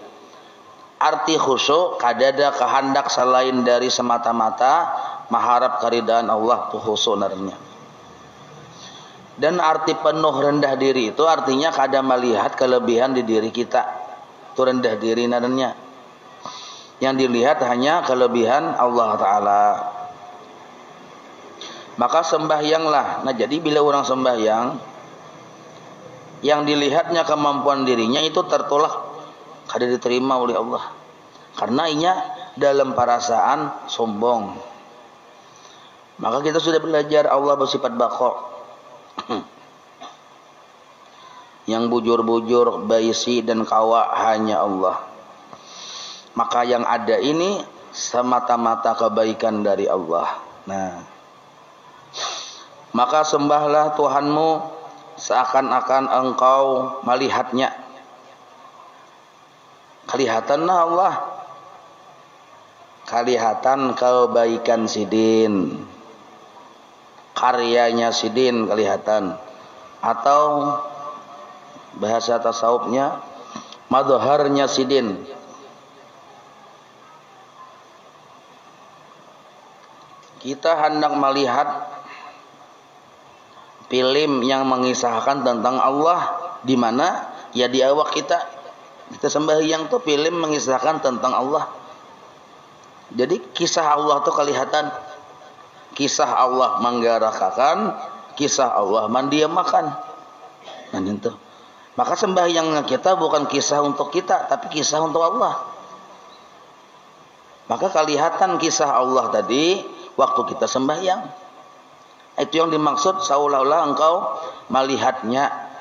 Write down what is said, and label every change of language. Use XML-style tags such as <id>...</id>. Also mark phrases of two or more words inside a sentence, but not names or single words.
<id>Arti khusyuk kadada kehendak selain dari semata-mata mengharap keridaan Allah tu khusyuk narnya. Dan arti penuh rendah diri itu artinya kada melihat kelebihan di diri kita. Itu rendah diri narnya. Yang dilihat hanya kelebihan Allah Ta'ala. Maka sembahyanglah. Nah jadi bila orang sembahyang, yang dilihatnya kemampuan dirinya itu tertolak, kada diterima oleh Allah, karena inya dalam perasaan sombong. Maka kita sudah belajar Allah bersifat baqa.</id> <bjn>Yang bujur-bujur, baisi dan kawa hanya Allah.</bjn> <id>Maka yang ada ini semata-mata kebaikan dari Allah. Nah, maka sembahlah Tuhanmu seakan-akan engkau melihatnya. Kelihatanlah Allah, kelihatan kebaikan sidin, karyanya sidin kelihatan, atau bahasa tasawufnya madharnya sidin. Kita hendak melihat film yang mengisahkan tentang Allah, di mana ya di awak kita sembahyang tuh film mengisahkan tentang Allah. Jadi kisah Allah tuh kelihatan, kisah Allah menggerakkan, kisah Allah mendiamkan. Nah itu. Maka sembahyang kita bukan kisah untuk kita, tapi kisah untuk Allah. Maka kelihatan kisah Allah tadi waktu kita sembahyang. Itu yang dimaksud seolah-olah engkau melihatnya.</id>